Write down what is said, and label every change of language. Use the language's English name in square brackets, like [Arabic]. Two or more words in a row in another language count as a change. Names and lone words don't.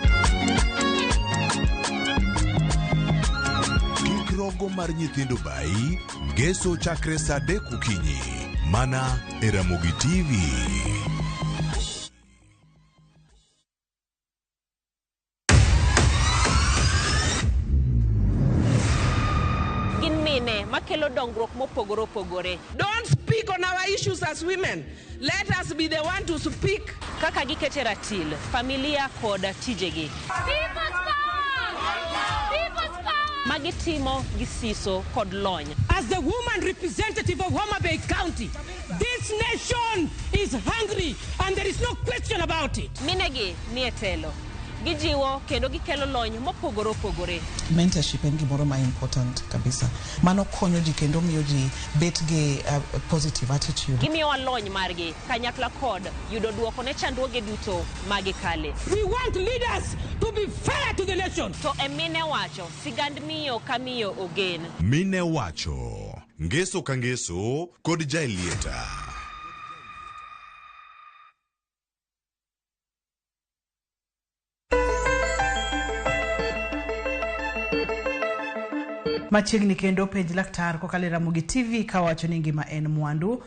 [Luo (Kenya and Tanzania)] Kik rogo mar nyithindo bai, ngeso chakre saa 3 okinyi. Mana e Ramogi TV. Makelo dongruok mopogore opogore. [English] Don't speak on our issues as women. Let us be the one to speak. [Luo (Kenya and Tanzania)] Kaka gikete ratil, familia kod tijegi. [English] People's power! People's power! [Luo (Kenya and Tanzania)] Magitimo gisiso kod lony. [English] As the woman representative of Homa Bay County, this nation is hungry and there is no question about it. [Luo (Kenya and Tanzania)] Minegi ni etelo. Gijiwo kendo gikelo lony mopogore opogore. Mentorship en gimoro ma important kabisa. Mano konyo ji kendo miyo ji bet gi [English] positive attitude. [Luo (Kenya and Tanzania)] Gimiyo lony margi kanyakla kod yudo duoko ne chandruoge duto magikale. [English] We want leaders to be fair to the nation. [Luo (Kenya and Tanzania)] To emine wacho sigand miyo kamiyo ogen. Mine wacho ngeso ka ngeso kod jailieta. Machiegni kendo penj laktar kokalo Ramogi TV kawacho ni ngima en mwandu.